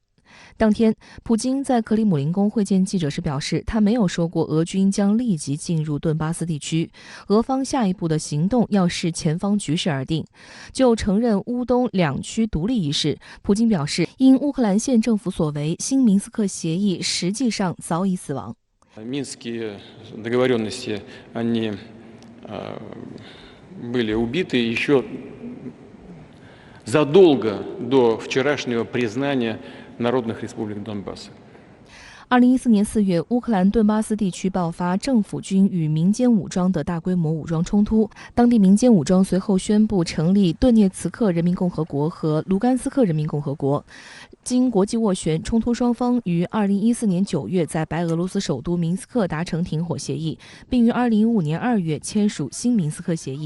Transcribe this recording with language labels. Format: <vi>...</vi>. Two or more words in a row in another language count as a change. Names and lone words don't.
<zh>当天，普京在克里姆林宫会见记者时表示，他没有说过俄军将立即进入顿巴斯地区，俄方下一步的行动要视前方局势而定。就承认乌东2区独立一事，普京表示，因乌克兰县政府所为，新明斯克协议实际上早已死亡。</zh> <ru>Минские договоренности, они были убиты еще задолго до вчерашнего признания народных республик Донбасса.</ru> <zh>2014 年4月，乌克兰顿巴斯地区爆发政府军与民间武装的大规模武装冲突。当地民间武装随后宣布成立顿涅茨克人民共和国和卢甘斯克人民共和国。经国际斡旋，冲突双方于2014年9月在白俄罗斯首都明斯克达成停火协议，并于2015年2月签署新明斯克协议。</zh>